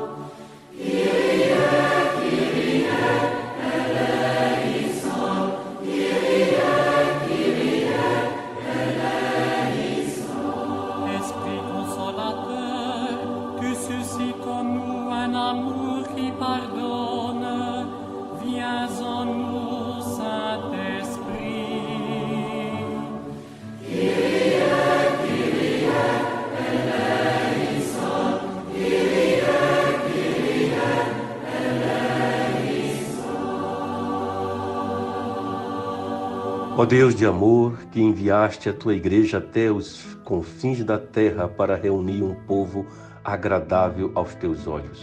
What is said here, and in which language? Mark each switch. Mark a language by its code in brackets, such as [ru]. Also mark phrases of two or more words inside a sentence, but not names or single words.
[el] Kyrie, Kyrie, eleison, Kyrie, Kyrie, eleison. [fr] Esprit consolateur, tu suscites en nous un amour qui pardonne. Viens en nous, Saint-Esprit. [el] Kyrie, [pt] Ó Deus de amor, que enviaste a tua igreja até os confins da terra para reunir um povo agradável aos teus olhos.